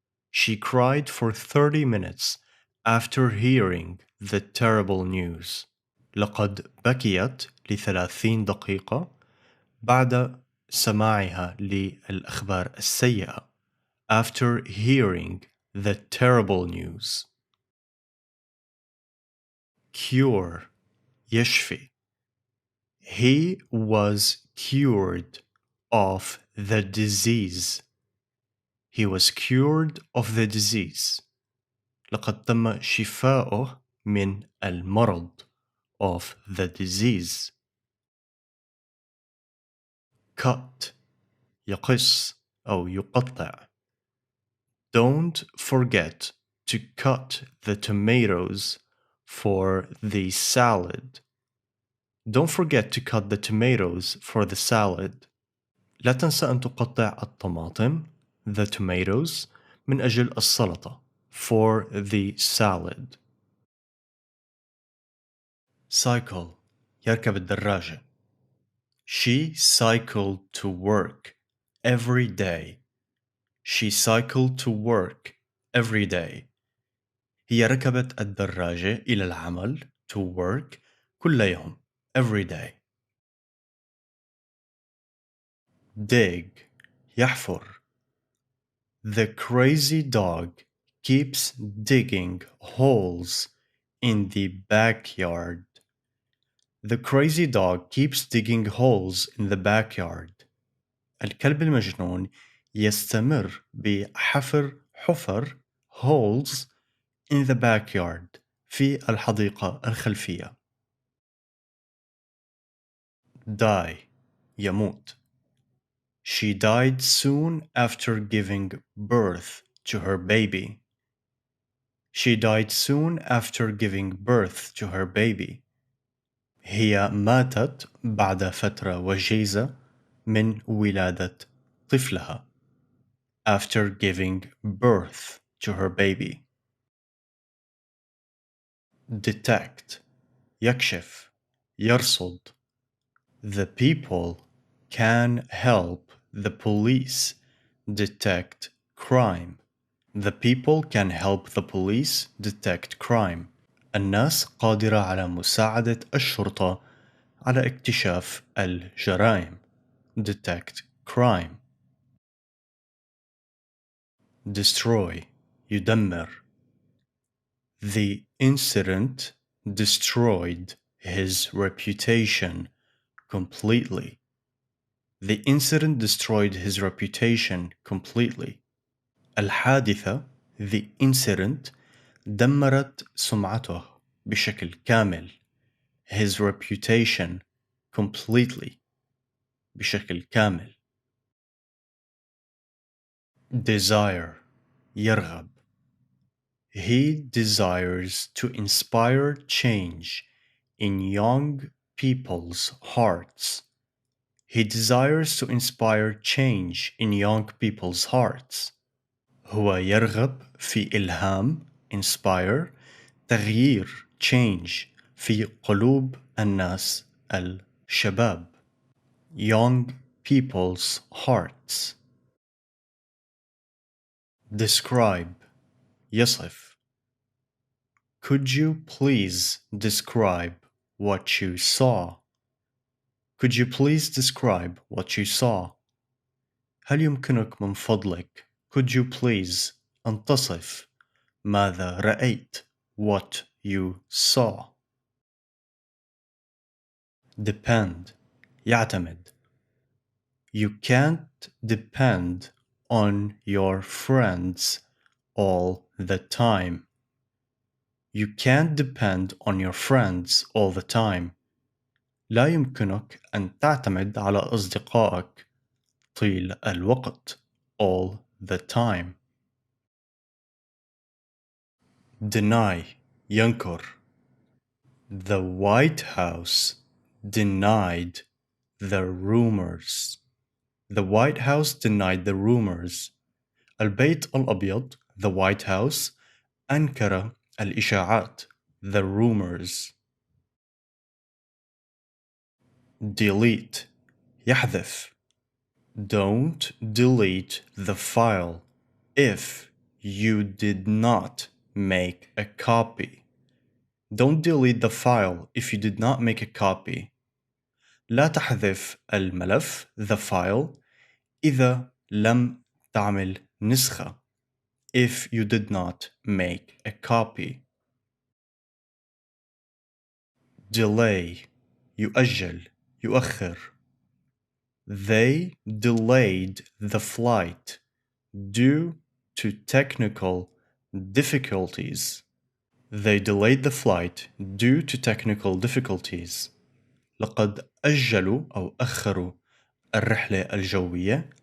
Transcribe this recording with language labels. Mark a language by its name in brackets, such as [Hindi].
[English] She cried for 30 minutes after hearing the terrible news. [Arabic] لقد بكيت ل30 دقيقة بعد سماعها للأخبار السيئة. [English] After hearing the terrible news. Cure يشفي. He was cured of the disease. He was cured of the disease. [Arabic] لقد تم شفاؤه من المرض. [English] Of the disease. Cut [Arabic] يقص أو يقطع. [English] Don't forget to cut the tomatoes for the salad. Don't forget to cut the tomatoes for the salad. [Arabic] لا تنسى أن تقطع الطماطم [English] the tomatoes [Arabic] من أجل السلطة [English] for the salad. [Arabic] Cycle يركب الدراجة. [English] She cycled to work every day. She cycled to work every day. [Arabic] هي ركبت الدراجة إلى العمل [English] to work [Arabic] كل يوم [English] every day. [Arabic] Dig يحفر. [English] The crazy dog keeps digging holes in the backyard. The crazy dog keeps digging holes in the backyard. [Arabic] الكلب المجنون يستمر بحفر حفر [English] holes in the backyard [Arabic] في الحديقة الخلفية. Die يموت. [English] She died soon after giving birth to her baby. She died soon after giving birth to her baby. [Arabic] هي ماتت بعد فترة وجيزة من ولادة طفلها. [English] After giving birth to her baby. [Arabic] Detect يكشف يرصد. [English] The people can help the police detect crime. The people can help the police detect crime. [Arabic] الناس قادرة على مساعدة الشرطة على اكتشاف الجرائم. [English] Detect crime. Destroy يدمر. The incident destroyed his reputation completely. The incident destroyed his reputation completely. [Arabic] الحادثة [English] the incident [Arabic] دمرت سمعته بشكل كامل. [English] His reputation completely [Arabic] بشكل كامل. [English] Desire يرغب. He desires to inspire change in young people's hearts. He desires to inspire change in young people's hearts. [Arabic] هو يرغب في إلهام inspire تغيير change في قلوب الناس الشباب [English] young people's hearts. Describe يصف. Could you please describe what you saw? Could you please describe what you saw? [Arabic] هل يمكنك من فضلك [English] could you please [Arabic] أن تصف ماذا رأيت [English] what you saw. Depend يعتمد. You can't depend on your friends all the time. You can't depend on your friends all the time. [Arabic] لا يمكنك أن تعتمد على أصدقائك طيل الوقت [English] all the time. [Arabic] Deny ينكر. [English] The White House denied the rumors. The White House denied the rumors. [Arabic] البيت الأبيض [English] the White House [Arabic] أنكر الإشاعات [English] the rumors. Delete يحذف. Don't delete the file if you did not make a copy. Don't delete the file if you did not make a copy. [Arabic] لا تحذف الملف [English] the file [Arabic] إذا لم تعمل نسخة [English] if you did not make a copy. [Arabic] Delay يؤجل يؤخر. [English] They delayed the flight due to technical difficulties. They delayed the flight due to technical difficulties. [Arabic] لقد أجلوا أو أخروا الرحلة الجوية